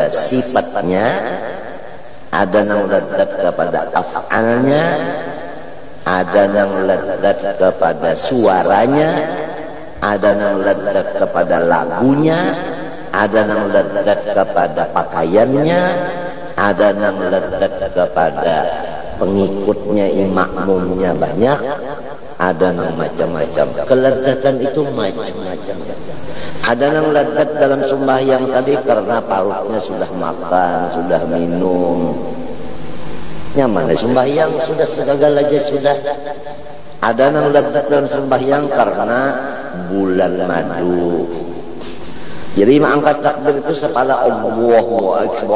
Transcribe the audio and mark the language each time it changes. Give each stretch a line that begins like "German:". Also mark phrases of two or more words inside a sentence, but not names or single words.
Banjar: sifatnya, ada yang lezat kepada af'alnya, ada yang lezat kepada suaranya, ada yang lezat kepada lagunya, ada yang lezat kepada pakaiannya, ada yang lezat kepada pengikutnya, makmumnya banyak, ada yang macam-macam. Kelezatan itu macam-macam. Ada yang lezat dalam sembahyang tadi karena parutnya sudah makan, sudah minum, nyaman sembahyang, sudah segala aja sudah. Ada yang lezat dalam sembahyang karena bulan madu. Jadi mengangkat takbir itu sepala
Arabic: Allahu Akbar.